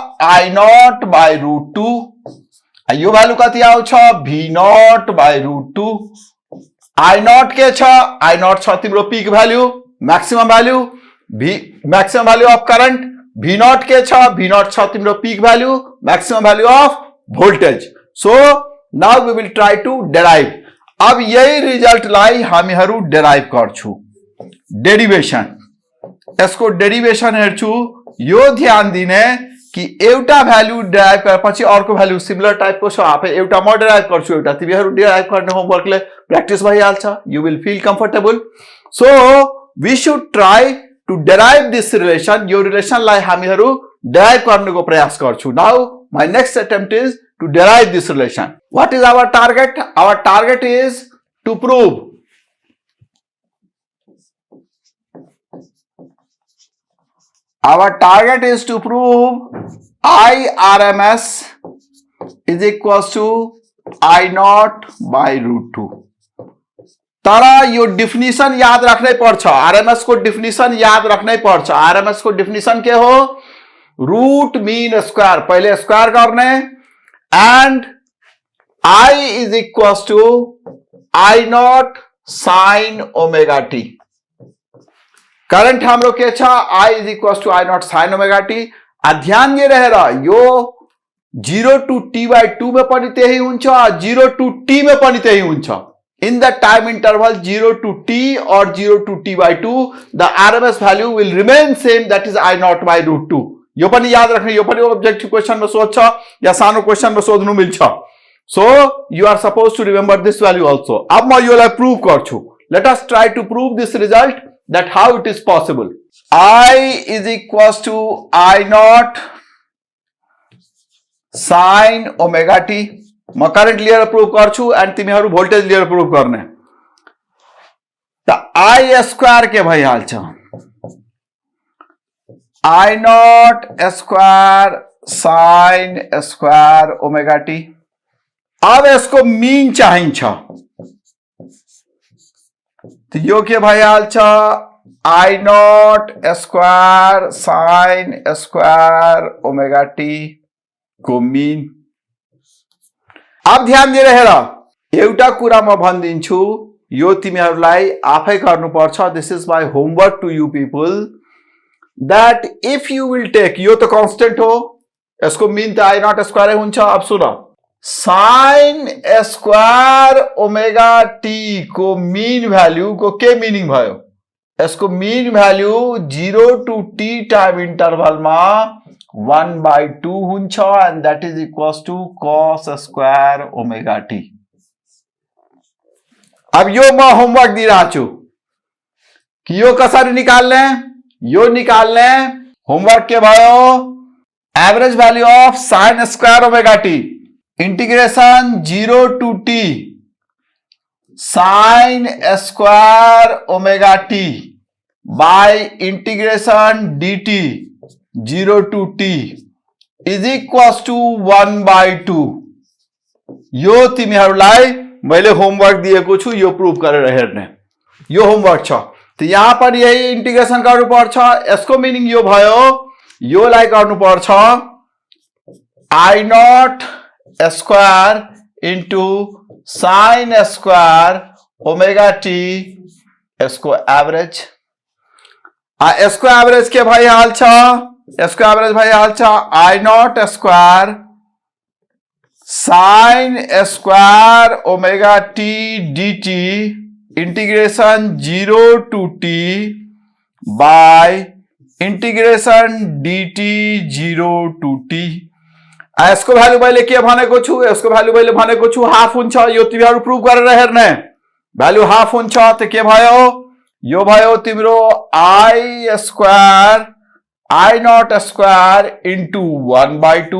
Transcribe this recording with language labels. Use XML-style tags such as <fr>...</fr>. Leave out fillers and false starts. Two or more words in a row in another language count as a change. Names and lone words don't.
<ne>I0/√2 यो भ्यालु कति आउँछ V0/√2 I0 के छ I0 छ तिम्रो</ne> <en>peak value maximum value maximum value of current</en> <ne>V0 के छ V0 छ तिम्रो</ne> <en>peak value maximum value of</en> <ne>वोल्टेज</ne> <en>so now we will try to derive</en> <ne>अब यही रिजल्ट लाई हामीहरु डेराइव गर्छु डेरिवेशन यसको डेरिवेशन हेर्छु यो ध्यान दिने कि एउटा भ्यालु डेराइभ गरेपछि अर्को भ्यालु सिमिलर टाइपको छ आफै एउटा म डेराइभ गर्छु एउटा तिमीहरु डेराइभ गर्ने होमवर्कले प्र्याक्टिस भइहाल्छ</ne> <en>you will feel comfortable so we should try to derive this relation</en> <ne>यो रिलेसनलाई हामीहरु डेराइभ गर्नको प्रयास गर्छु</ne> <en>now my next attempt is to derive this relation what is our target is to prove our target is to prove I RMS is equals to I0/√2</en> <ne>तर यो डिफिनिसन याद राख्नै पर्छ। आरएमएस को डिफिनिसन याद राख्नै पर्छ। आरएमएस को डिफिनिसन के हो?</ne> <en>root mean square,</en> <ne>पहिले स्क्वायर गर्ने,</ne> <en>and I is equal to I naught sine omega t.</en> <ne>करंट हाम्रो के छ?</ne> <en>I is equal to I naught sine omega t.</en> <ne>ध्यान दिएर हेर, यो 0 to t by 2 में पनि त्यही हुन्छ, 0 to t में पनि त्यही हुन्छ।</ne> <en>In the time interval 0 to t or 0 to t by 2, the RMS value will remain same, that is I naught by root 2.</en> <ne>यो पनि याद राख्ने, यो पनि</ne> <en>objective question</en> <ne>में सोध्छ या सानो क्वेश्चन में सोध्नु मिल्छ।</ne> <en>So you are supposed to remember this value also.</en> <ne>अब म योलाई प्रूव गर्छु।</ne> <en>Let us try to prove this result, that how it is possible. I is equals to I naught sin omega t।</en> <ne>म करंट लिएर प्रूव गर्छु एंड तिमीहरू भोल्टेज लिएर प्रूव गर्ने। त</ne> <en>I square</en> <ne>के भइहाल्छ,</ne> <en>I naught square sine square omega t.</en> <ne>अब यसको मीन चाहिन्छ, तो यो के भइहाल्छ,</ne> <en>I naught square sine square omega t</en> <ne>को मीन। अब ध्यान दिएर हेर, एउटा कुरा म भनिदिन्छु, यो तिमीहरूलाई आफै गर्नुपर्छ।</ne> <en>this is my homework to you people, that if you will take,</en> <ne>यो त कांस्टेंट हो, यसको मीन त</ne> <en>I naught square</en> <ne>हुन्छ। अब सुन,</ne> <en>sine square omega t</en> <ne>को</ne> <en>mean value</en> <ne>को के मीनिंग भयो? यसको</ne> <en>mean value</en> <ne>0 to t</ne> <en>time interval</en> <ne>में 1/2 हुन्छ,</ne> <en>and that is equals to cos square omega t.</en> <ne>अब यो म होमवर्क दिइरहेको छु कि यो कसरी निकाल्ने, यो निकाल्ने।</ne> <en>homework</en> <ne>के भयो?</ne> <en>average value of sine square omega t integration 0 to t sine square omega t by integration dt 0 to t is equals to 1/2.</en> <ne>यो तिमीहरूलाई मैले होमवर्क दिएको छु, यो प्रूफ गरेर हेर्ने, यो होमवर्क छ। तो यहाँ पर यही इंटीग्रेशन गर्नुपर्छ। यसको मिनिङ यो भयो, योलाई गर्नुपर्छ</ne> <en>I naught square into sine square omega t</en> <ne>यसको एवरेज। यसको एवरेज के भइहाल्छ, यसको एवरेज भइहाल्छ</ne> <en>I naught square sine square omega t dt integration 0 to t by integration dt 0 to t</en> <ne>बाय इंटीग्रेशन dt 0 to t। यसको भ्यालु मैले के भनेको छु, यसको भ्यालु मैले भनेको छु हाफ हुन्छ। यो तिमीहरू प्रूफ गरेर हेर्ने, भ्यालु हाफ हुन्छ त के भयो? यो भयो तिम्रो</ne> <en>I square I naught square into 1/2.</en>